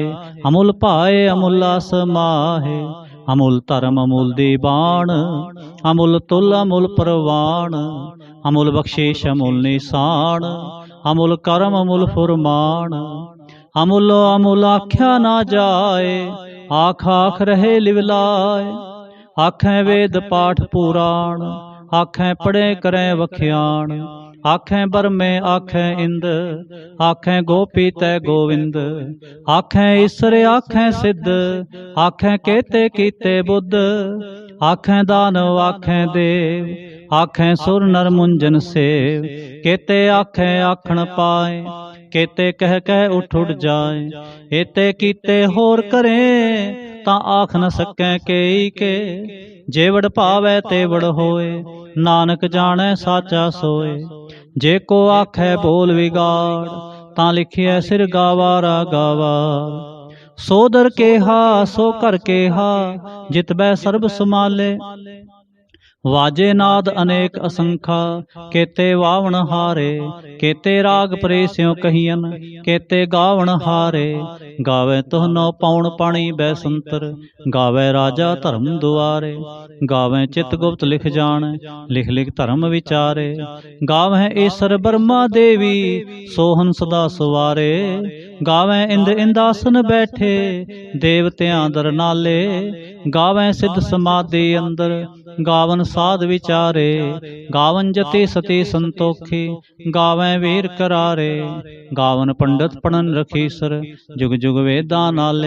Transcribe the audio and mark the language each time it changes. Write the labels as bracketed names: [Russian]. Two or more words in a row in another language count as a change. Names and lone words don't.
[Punjabi] ਅਮੁਲ ਪਾਏ ਅਮੁਲਾ ਸਮਾਹੇ, ਅਮੁਲ ਧਰਮ ਅਮੁਲ ਦੀਵਾਨ। ਅਮੁਲ ਤੁਲ ਅਮੁਲ ਪਰਵਾਨ, ਅਮੁਲ ਬਖ਼ਸ਼ੀਸ਼ ਅਮੁਲ ਨਿਸ਼ਾਨ। ਅਮੁਲ ਕਰਮ ਅਮੁਲ ਫੁਰਮਾਨ, ਅਮੁਲੋ ਅਮੁਲ ਆਖਿਆ ਨਾ ਜਾਏ। ਆਖ ਆਖ ਰਹੇ ਲਿਵਲਾਏ, ਆਖੇਂ ਵੇਦ ਪਾਠ ਪੁਰਾਣ। ਆਖੇਂ ਪੜ੍ਹੇ ਕਰੇਂ ਵਖਿਆਣ, ਆਖੇਂ ਬਰਮੇ ਆਖੇਂ ਇੰਦ। ਆਖੇਂ ਗੋਪੀ ਤੈ ਗੋਵਿੰਦ, ਆਖੇਂ ਈਸਰ ਆਖੇਂ ਸਿੱਧ। ਆਖੇਂ ਕੇਤੇ ਕੀਤੇ ਬੁੱਧ, ਆਖੇਂ ਦਾਨਵ ਆਖੇਂ ਦੇਵ। ਆਖੇਂ ਸੁਰ ਨਰ ਮੁੰਜਨ ਸੇਵ, ਕੇਤੇ ਆਖੇਂ ਆਖਣ ਪਾਏ। ਕੇਤੇ ਕਹ ਕਹ ਉਠ ਉਠ ਜਾਏ, ਏਤੇ ਕੀਤੇ ਹੋਰ ਕਰੇਂ। ਤਾਂ ਆਖ ਨ ਸਕੈ ਕੇਈ ਕੇ, ਜੇਵੜ ਭਾਵੈ ਤੇਵੜ ਹੋਏ। ਨਾਨਕ ਜਾਣੇ ਸਾਚਾ ਸੋਏ, ਜੇ ਕੋ ਆਖੈ ਬੋਲ ਵਿਗਾੜ। ਤਾਂ ਲਿਖਿਐ ਸਿਰ ਗਾਵਾਰਾ ਗਾਵਾਰ। ਸੋ ਦਰ ਕੇਹਾ ਸੋ ਕਰ ਕੇਹਾ, ਜਿਤਬੈ ਸਰਬ ਸਮਾਲੇ। ਵਾਜੇ ਨਾਦ ਅਨੇਕ ਅਸੰਖਾ, ਕੇਤੇ ਵਾਵਣ ਹਾਰੇ। ਕੇਤੇ ਰਾਗ ਪਰੇਸਿਓਂ ਕਹੀਅਨ, ਕੇਤੇ ਗਾਵਣ ਹਾਰੇ। ਗਾਵੇ ਤੁਹਨੋ ਪੌਣ ਪਾਣੀ ਬੈਸੰਤਰ, ਗਾਵੇ ਰਾਜਾ ਧਰਮ ਦੁਆਰੇ। ਗਾਵੇ ਚਿਤ ਗੁਪਤ ਲਿਖ ਜਾਨ, ਲਿਖ ਲਿਖ ਧਰਮ ਵਿਚਾਰੇ। ਗਾਵੇ ਈਸਰ ਬ੍ਰਹਮਾ ਦੇਵੀ, ਸੋਹਨ ਸਦਾ ਸਵਾਰੇ। ਗਾਵੇ ਇੰਦ੍ਰ ਇੰਦਾਸਨ ਬੈਠੇ, ਦੇਵਤਿਆਂ ਦਰ ਨਾਲੇ। ਗਾਵੇ ਸਿੱਧ ਸਮਾਧਿ ਅੰਦਰ, ਗਾਵਨ ਸਾਧ ਵਿਚਾਰੇ। ਗਾਵਨ ਜਤਿ ਸਤੀ ਸੰਤੋਖੀ, ਗਾਵੇਂ ਵੀਰ ਕਰਾਰੇ। ਗਾਵਨ ਪੰਡਿਤ ਪੜ੍ਹਨ ਰਖੀਸਰ, ਜੁਗ ਜੁਗ ਵੇਦਾ ਨਾਲੇ।